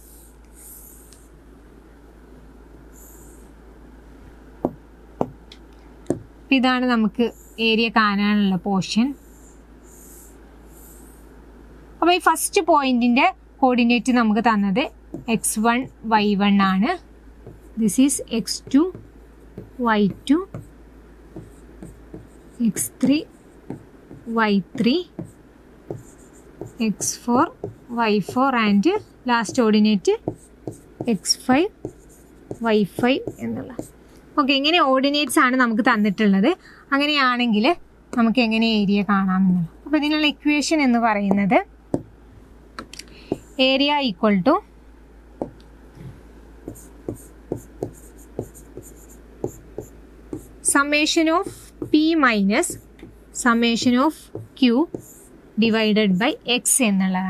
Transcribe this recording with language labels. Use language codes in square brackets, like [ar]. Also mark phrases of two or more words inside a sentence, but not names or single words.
[ml] ഇതാണ് നമുക്ക് ഏരിയ കാണാനുള്ള പോർഷൻ. അപ്പോൾ ഈ [en] first point's coordinate [ml] നമുക്ക് തന്നത് x1 y1 ആണ്. [en] this is x2 y2 x3 y3 x4 y4 and last ordinate x5 y5 എന്നുള്ള. [ml] ഓക്കെ, ഇങ്ങനെ ഓർഡിനേറ്റ്സ് ആണ് നമുക്ക് തന്നിട്ടുള്ളത്. അങ്ങനെയാണെങ്കിൽ നമുക്ക് എങ്ങനെ ഏരിയ കാണാമെന്നുള്ളത്. അപ്പോൾ ഇതിനുള്ള ഇക്വേഷൻ എന്ന് പറയുന്നത് [en] area equal to summation of P minus summation of Q divided by X [ml] എന്നുള്ളതാണ്.